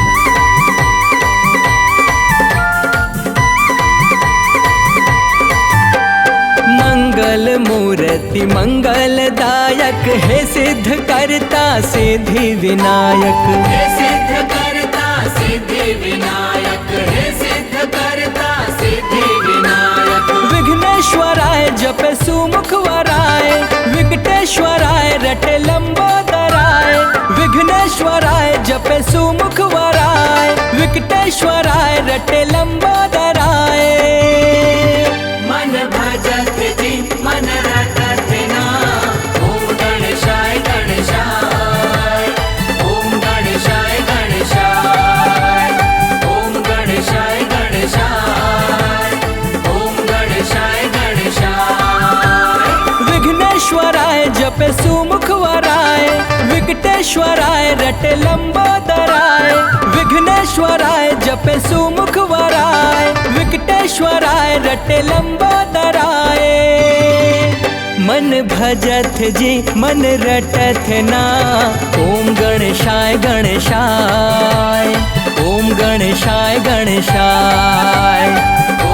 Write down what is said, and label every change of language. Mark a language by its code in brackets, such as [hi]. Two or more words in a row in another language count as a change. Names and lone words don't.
[hi] मंगल मूर्ति मंगलदायक, है सिद्ध करता सिद्धि विनायक। हे सिद्ध करता सिद्धि विनायक, हे सिद्ध करता सिद्धि विनायक। [sa] विघ्नेश्वराय जपे सुमुखवराय, विकटेश्वराय रटे लंबोदराय। विघ्नेश्वराय जपे सुमुखवराय, विकटेश्वराय रटे लंबोदराय। [hi] मन भजत जी मन रटत ना। [sa] ओम गणेशाय गणेशाय, ओम गणेशाय गणेशाय, ओम गणेशाय गणेशाय, ओम गणेशाय गणेशाय। विघ्नेश्वराय जपे सुमुखवराय, विकटेश्वराय रटे लंबोदराय। विघ्नेश्वराय जपे सुमुखवराय, विकटेश्वराय रटे लंबोदराय। [hi] मन भजत जी मन रटत ना। [sa] ओम गणेशाय गणेशाय, ओम गणेशाय गणेशाय,